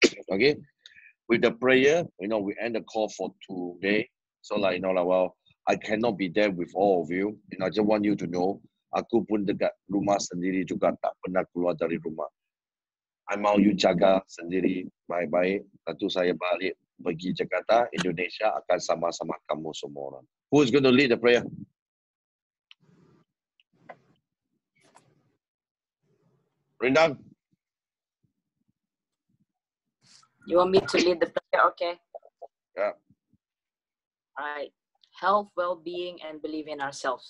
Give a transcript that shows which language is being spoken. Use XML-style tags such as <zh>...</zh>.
<en>Okay, with the prayer, we end the call for today. So I cannot be there with all of you. I just want you to know,</en> <ms>aku pun dekat rumah sendiri juga tak pernah keluar dari rumah. I mau you jaga sendiri baik-baik. Tentu saya balik pergi Jakarta, Indonesia akan sama-sama kamu semua orang.</ms> <en>Who is going to lead the prayer? Rindang. You want me to lead the prayer? Okay. Yeah. All right. Health, well-being, and believe in ourselves.</en>